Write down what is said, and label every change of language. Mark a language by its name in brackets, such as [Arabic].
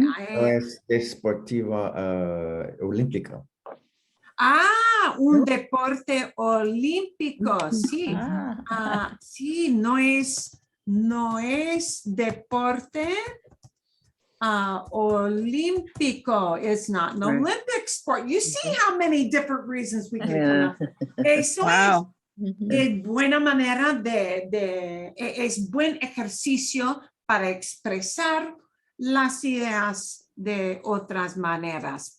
[Spanish] No es deportiva olímpica. Un deporte olímpico, sí. Ah, Sí, no es deporte olímpico. [English] It's not an Right. Olympic sport. You see how many different reasons we can come up. [Spanish] Eso [English] Wow. [Spanish] es buena manera es buen ejercicio para expresar las ideas de otras maneras.